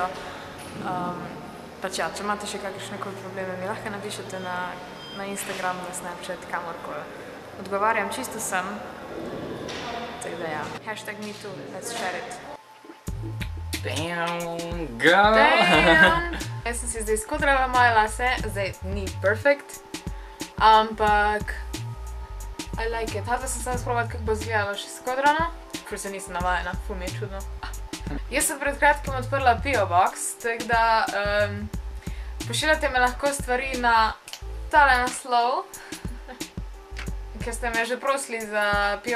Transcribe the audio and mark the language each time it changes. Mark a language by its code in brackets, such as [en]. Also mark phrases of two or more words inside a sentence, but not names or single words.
[sl] Pač ja, če imate še kakšne probleme, mi lahko napišete na Instagram, na Snapchat, kamorkoli. Odgovarjam čisto sem. Tako da ja, #MeToo, [en] let's share it. Damn, girl! Damn! [sl] Jaz sem si zdaj skodrala moje lase, zdaj ni perfect, ampak [en] I like it. [sl] Hvala sem samo sprobati, kako bo izgledalo še skodrano, ker se nisem navajena, ful mi je čudno. Jaz sem pred kratkim odprla [en] P.O. Box, [sl] tako da pošiljate me lahko stvari na tale naslov, ker ste me že prosili za P.O.